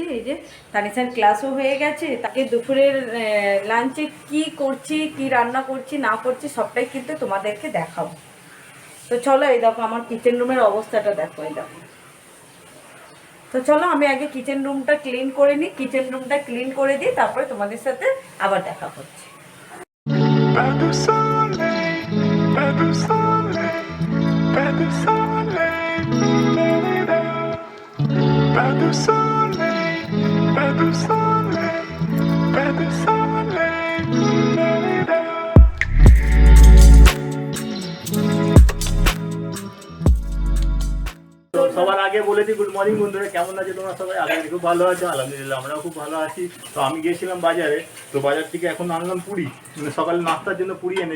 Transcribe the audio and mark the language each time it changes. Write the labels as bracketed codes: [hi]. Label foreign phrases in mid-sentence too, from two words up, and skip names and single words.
[bn] এই যে তানিশার ক্লাসও হয়ে গেছে, তাকে দুপুরের লাঞ্চে কি করছি, কি রান্না করছি না করছি সবটাই কিন্তু তোমাদেরকে দেখাবো। তো চলো, এই দেখো আমার [en] kitchen room [bn] অবস্থাটা দেখো, এই দেখো। তো চলো আমি আগে [en] kitchen room clean [bn] করে নিই, [en] kitchen room clean [bn] করে দিই, তারপরে তোমাদের সাথে আবার দেখা করছি। [fr] Pas de soleil, pas de soleil, pas de soleil, la-la-la. Pas de soleil, pas de soleil, pas de soleil, la-la-la. [bn] তো সবার আগে বলে দিই [en] good morning [bn] বন্ধুরা, কেমন আছে তোমরা সবাই? আলহামদুলিল্লাহ খুব ভালো আছো, আলহামদুলিল্লাহ আমরাও খুব ভালো আছি। তো আমি গিয়েছিলাম বাজারে, তো বাজার থেকে এখন আনলাম পুরি। মানে সকালে নাস্তার জন্য পুরি এনেছি।